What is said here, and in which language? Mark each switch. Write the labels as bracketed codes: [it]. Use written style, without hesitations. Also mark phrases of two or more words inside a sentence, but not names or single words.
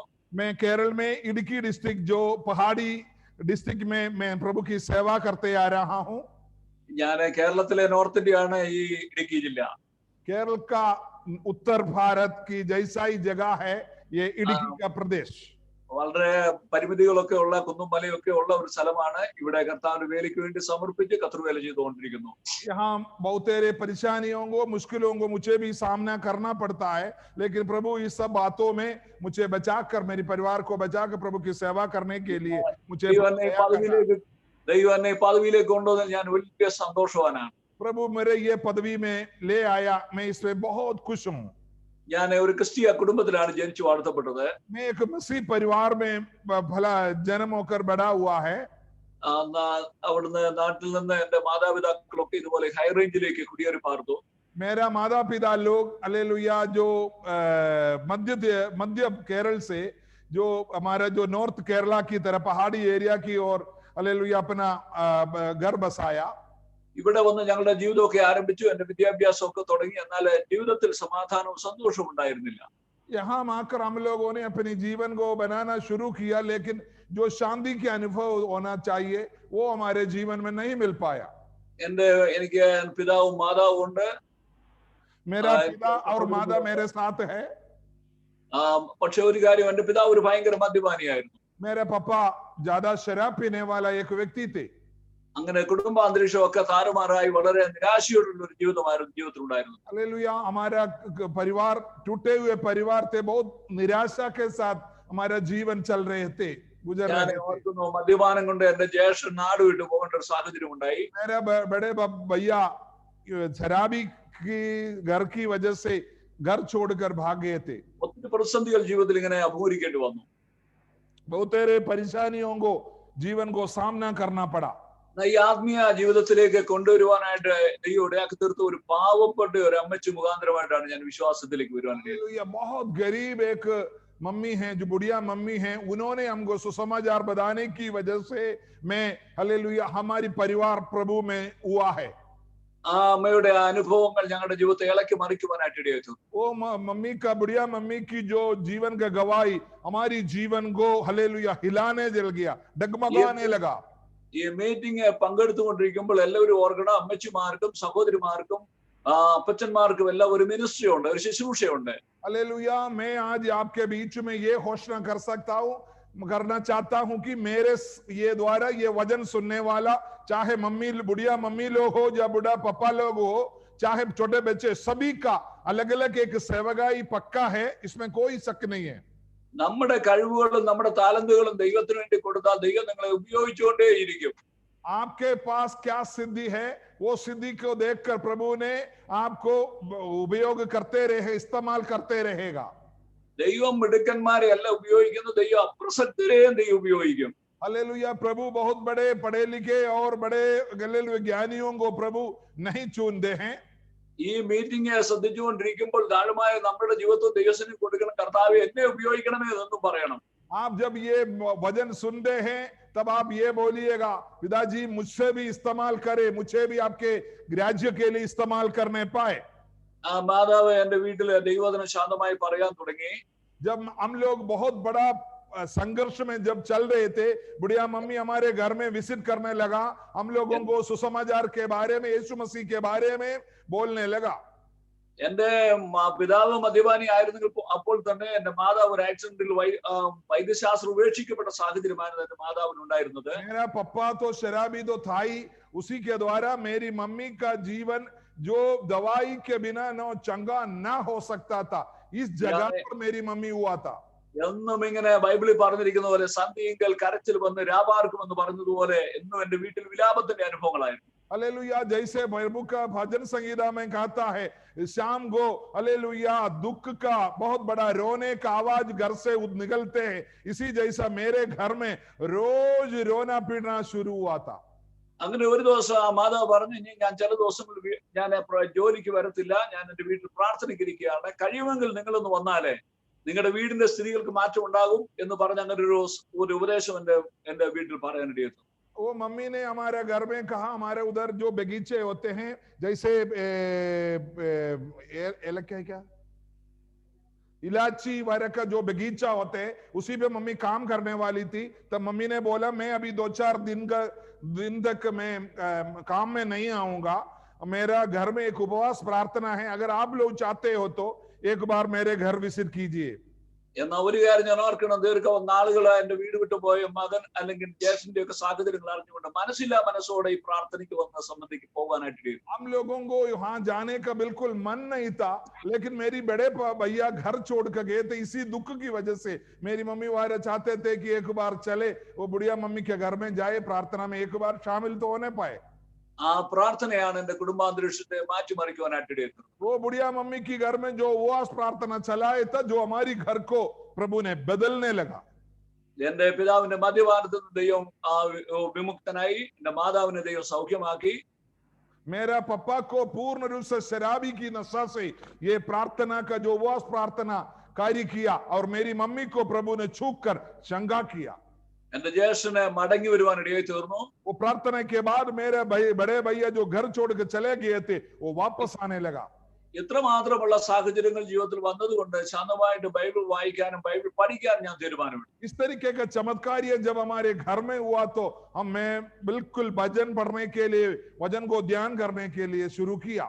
[hi] मैं केरल में इडुक्की डिस्ट्रिक्ट जो पहाड़ी डिस्ट्रिक्ट में मैं प्रभु की सेवा करते आ रहा हूँ। [ml] ഞാൻ കേരളത്തിലെ നോർത്ത് ഇന്ത്യ ആണ് ഈ ഇടുക്കി ജില്ല. [hi] केरल का उत्तर भारत की जैसा ही जगह है ये इडुक्की का प्रदेश। [ml] വളരെ പരിമിതികളൊക്കെ ഉള്ള കുന്നും മലയൊക്കെ ഉള്ള ഒരു സ്ഥലമാണ്. ഇവിടെ കർത്താവിന്റെ വേലയ്ക്ക് വേണ്ടി സമർപ്പിച്ച് കർത്തൃവേല ചെയ്തുകൊണ്ടിരിക്കുന്നു. [hi] यहाँ बहुत तेरे परेशानियों को मुश्किलों को मुझे भी सामना करना पड़ता है, लेकिन प्रभु इस सब बातों में मुझे बचाकर, मेरे परिवार को बचाकर प्रभु की सेवा करने के लिए मुझे [ml] ദൈവം എന്നെ ഈ പദവിയിലേക്ക് കൊണ്ടുവന്നതിൽ ഞാൻ വലിയ സന്തോഷവാനാണ്. [hi] प्रभु मेरे ये पदवी में ले आया, मैं इसमें बहुत खुश हूँ। [ml] ഞാൻ ഒരു ക്രിസ്തീയ കുടുംബത്തിലാണ് ജനിച്ചു വളർത്തപ്പെട്ടത്. [hi] मैं एक मसीह परिवार में भला जन्म होकर बड़ा हुआ है। [ml] അവിടുന്ന് നാട്ടിൽ നിന്ന് എന്റെ മാതാപിതാക്കളൊക്കെ ഇതുപോലെ ഹൈ റേഞ്ചിലേക്ക് കുടിയേറി പാർത്തു. [hi] मेरा माता पिता लोग हालेलुया जो मध्य केरल से जो हमारा जो नॉर्थ केरला की तरह पहाड़ी एरिया की ओर हालेलुया अपना घर बसाया। [ml] ഇവിടെ വന്ന് ഞങ്ങളുടെ ജീവിതമൊക്കെ ആരംഭിച്ചു. എന്റെ വിദ്യാഭ്യാസമൊക്കെ തുടങ്ങി. എന്നാൽ ജീവിതത്തിൽ സമാധാനവും സന്തോഷവും ഉണ്ടായിരുന്നില്ല. [hi] यहाँ आकर हम लोगों ने अपने जीवन को बनाना शुरू किया, लेकिन जो शांति के अनुभव होना चाहिए वो हमारे जीवन में नहीं मिल पाया। [ml] എനിക്ക് പിതാവും മാതാവും ഉണ്ട്. [hi] मेरा पिता और माता मेरे साथ है। [ml] പക്ഷെ ഒരു കാര്യം, എന്റെ പിതാവ് ഒരു ഭയങ്കര മദ്യപാനിയായിരുന്നു. [hi] मेरे पापा ज्यादा शराब पीने वाला एक व्यक्ति थे। [ml] അങ്ങനെ കുടുംബാന്തരീക്ഷമൊക്കെ താറുമാറായി വളരെ നിരാശയോടുള്ള ഒരു ജീവിതമായിരുന്നു ജീവിതത്തിലുണ്ടായിരുന്നു. [hi] हालेलुया, हमारा परिवार टूटे हुए परिवार थे, बहुत निराशा के साथ हमारा जीवन चल रहे थे, गुजर रहे थे। [ml] മദ്യപാനം കൊണ്ട് എന്റെ ജ്യേഷ്ഠൻ നാട് വിട്ടു പോകേണ്ട ഒരു സാഹചര്യം ഉണ്ടായി. [hi] मेरा बड़े भैया शराबी की घर की वजह से घर छोड़कर भाग गए थे। [ml] ഒത്തിരി പ്രതിസന്ധികൾ ജീവിതത്തിൽ ഇങ്ങനെ അഭിമുഖീകരിക്കേണ്ടി വന്നു. [hi] बहुत तेरे परेशानियों को जीवन को सामना करना पड़ा। [ml] ഈ ആത്മീയ ജീവിതത്തിലേക്ക് കൊണ്ടുവരുവാനായിട്ട് ദൈവം ഇടയാക്കി തീർത്ത ഒരു പാവപ്പെട്ട ഒരു അമ്മച്ചി മുഖാന്തരമായിട്ടാണ് ഞാൻ വിശ്വാസത്തിലേക്ക് വരുവാൻ കഴിയുന്നത്. [hi] बहुत गरीब एक मम्मी है, जो बुढ़िया मम्मी है, उन्होंने हमको सुसमाचार बताने की वजह से मैं हालेलुया हमारी परिवार प्रभु में हुआ है। [ml] ആ അമ്മയുടെ അനുഭവങ്ങൾ ഞങ്ങളുടെ ജീവിതത്തെ ഇളക്കി മറിക്കുവാനായിട്ട് ഇടയായി. [hi] वो मम्मी का, बुढ़िया मम्मी की जो जीवन का गवाही हमारी जीवन को हालेलुया हिलाने जल गया, डगमगाने लगा। [ml] ഈ മീറ്റിംഗ് പങ്കെടുത്തുകൊണ്ടിരിക്കുമ്പോൾ എല്ലാവരും ഓർക്കണം, അമ്മച്ചിമാർക്കും സഹോദരിമാർക്കും അപ്പച്ചന്മാർക്കും എല്ലാം ഒരു മിനിസ്ട്രി ഉണ്ട്, ഒരു ശുശ്രൂഷയുണ്ട്. [hi] हालेलुया, मैं आज आपके बीच में ये घोषणा कर सकता हूँ, करना चाहता हूं कि मेरे ये द्वारा ये वचन सुनने वाला, चाहे मम्मी बुढ़िया मम्मी लोग हो या बुढ़ा पापा लोग हो, चाहे छोटे बच्चे, सभी का अलग अलग एक सेवकाई पक्का है, इसमें कोई शक नहीं है। [ml] നമ്മുടെ കഴിവുകളും നമ്മുടെ താലന്തുകളും ദൈവത്തിന് വേണ്ടി കൊടുത്താൽ ദൈവം നിങ്ങളെ ഉപയോഗിച്ചുകൊണ്ടേയിരിക്കും. [hi] आपके पास क्या सिद्धि है, वो सिद्धि को देखकर प्रभु ने आपको उपयोग करते रहे, इस्तेमाल करते रहेगा। [ml] ദൈവം മിടുക്കന്മാരെ അല്ല ഉപയോഗിക്കുന്നത്, ദൈവം അപ്രസക്തരെയും ദൈവം ഉപയോഗിക്കും. [hi] हालेलुया, प्रभु बहुत बड़े पढ़े लिखे और बड़े हालेलुया ज्ञानियों को प्रभु नहीं चुनते हैं। [ml] ഈ മീറ്റിംഗ് ശ്രദ്ധിച്ചുകൊണ്ടിരിക്കുമ്പോൾ താഴ്മായ നമ്മുടെ ജീവിതത്തിൽ ദൈവത്തിന് കൊടുക്കണം, കർത്താവേ എന്നെ ഉപയോഗിക്കണമേ എന്നും പറയണം. [hi] आप जब ये वचन सुनते हैं तब आप ये बोलिएगा, पिताजी मुझसे भी इस्तेमाल करे, मुझे भी आपके राज्य के लिए इस्तेमाल करने पाए। [ml] മാതാവ് എന്റെ വീട്ടില് ദൈവവചനം ശാന്തമായി പറയാൻ തുടങ്ങി. [hi] जब हम लोग बहुत बड़ा संघर्ष में जब चल रहे थे, बुढ़िया मम्मी हमारे घर में विजिट करने लगा, हम लोगों को सुसमाचार के बारे में, यीशु मसीह के बारे में बोलने लगा। [ml] എന്റെ പിതാവ് മദ്യപാനി ആയിരുന്നെങ്കിൽ അപ്പോൾ തന്നെ എന്റെ മാതാവ് ഒരു ആക്സിഡന്റിൽ വൈദ്യശാസ്ത്രം ഉപേക്ഷിക്കപ്പെട്ട സാഹചര്യമായിരുന്നു എന്റെ മാതാവിന് ഉണ്ടായിരുന്നത്. [hi] मेरा पप्पा तो शराबी तो था ही, उसी के द्वारा मेरी मम्मी का जीवन जो दवाई के बिना न चंगा ना हो सकता था, इस जगह पर मेरी मम्मी हुआ था। [ml] എന്നും ഇങ്ങനെ ബൈബിളിൽ പറഞ്ഞിരിക്കുന്ന പോലെ സന്ധിയെങ്കിൽ കരച്ചിൽ വന്ന് രാപാർക്കുമെന്ന് പറഞ്ഞതുപോലെ എന്നും എന്റെ വീട്ടിൽ വിലാപത്തിന്റെ അനുഭവങ്ങളായിരുന്നു. [hi] हालेलुया, जैसे प्रभु का भजन संगीता में कहता है, शाम को हालेलुया दुख का बहुत बड़ा रोने का आवाज घर से निकलते हैं, इसी जैसा मेरे घर में रोज रोना पीटना शुरू हुआ था। [ml] അങ്ങനെ ഒരു ദിവസം ആ മാതാവ് പറഞ്ഞു, ഇനി ഞാൻ ചില ദിവസങ്ങൾ ഞാൻ ജോലിക്ക് വരത്തില്ല, ഞാൻ എന്റെ വീട്ടിൽ പ്രാർത്ഥനയ്ക്കിരിക്കുകയാണ്, കഴിയുമെങ്കിൽ നിങ്ങളൊന്ന് വന്നാലേ നിങ്ങളുടെ വീടിന്റെ സ്ഥിതികൾക്ക് മാറ്റം ഉണ്ടാകും എന്ന് പറഞ്ഞ അങ്ങനെ ഒരു ഉപദേശം എന്റെ വീട്ടിൽ പറയാനിടയായിരുന്നു. [hi] वो मम्मी ने हमारे घर में कहा, हमारे उधर जो बगीचे होते हैं, जैसे क्या इलायची वगैरह का जो बगीचा होते है उसी पे मम्मी काम करने वाली थी। तब मम्मी ने बोला मैं अभी 2-4 दिन तक मैं काम में नहीं आऊंगा, मेरा घर में एक उपवास प्रार्थना है, अगर आप लोग चाहते हो तो एक बार मेरे घर विजिट कीजिए। [ml] എന്നാൽ ഒരു കാര്യം ഞാൻ ഓർക്കണം, നാളുകൾ എന്റെ വീട് വിട്ടു പോയ മകൻ അല്ലെങ്കിൽ ജ്യേഷ്ഠന്റെ ഒക്കെ സാഹചര്യങ്ങൾ അറിഞ്ഞുകൊണ്ട് മനസ്സില്ലാ മനസ്സോടെ ഈ പ്രാർത്ഥനയ്ക്ക് വന്ന് സംബന്ധിക്ക് പോകാനായിട്ട് [hi] हम लोगों को वहां जाने का बिल्कुल मन नहीं था, लेकिन मेरी बड़े भैया घर छोड़ कर गए थे। इसी दुख की वजह से मेरी मम्मी वाले चाहते थे कि एक बार चले, वो बुढ़िया मम्मी के घर में जाए, प्रार्थना में एक बार शामिल तो होने पाए। [ml] ആ പ്രാർത്ഥനയാണ് എന്റെ കുടുംബാന്തരീക്ഷത്തെ മാറ്റിമറിക്കുവാനായിട്ട് [hi] वो बुढ़िया मम्मी की घर में जो उपवास प्रार्थना चलाए था, जो हमारी घर को प्रभु ने बदलने लगा। [ml] എന്റെ പിതാവിന്റെ മദ്യപാനത്തിൽ നിന്ന് ദൈവം വിമുക്തനായി, എന്റെ മാതാവിനെ ദൈവം സൗഖ്യമാക്കി। [hi] मेरा पापा को पूर्ण रूप से शराबी की नशा से ये प्रार्थना का जो उपवास प्रार्थना कार्य किया, और मेरी मम्मी को प्रभु ने छूक कर चंगा किया। [ml] എന്റെ ജ്യേഷ്ഠനെ മടങ്ങി വരുവാൻ ഇടയായി തീർന്നു। [hi] वो प्रार्थना के बाद मेरे बड़े भैया जो घर छोड़ के चले गए थे वो वापस आने लगा। [ml] ഇത്രമാത്രമുള്ള സാഹചര്യങ്ങൾ ജീവിതത്തിൽ വന്നതുകൊണ്ട് ശാന്തമായിട്ട് ബൈബിൾ വായിക്കാനും ബൈബിൾ പഠിക്കാനും ഞാൻ തീരുമാനമെടുത്തു। [hi] इस तरीके का चमत्कार जब हमारे घर में हुआ तो मैं बिल्कुल भजन पढ़ने के लिए, वचन को ध्यान करने के लिए शुरू किया।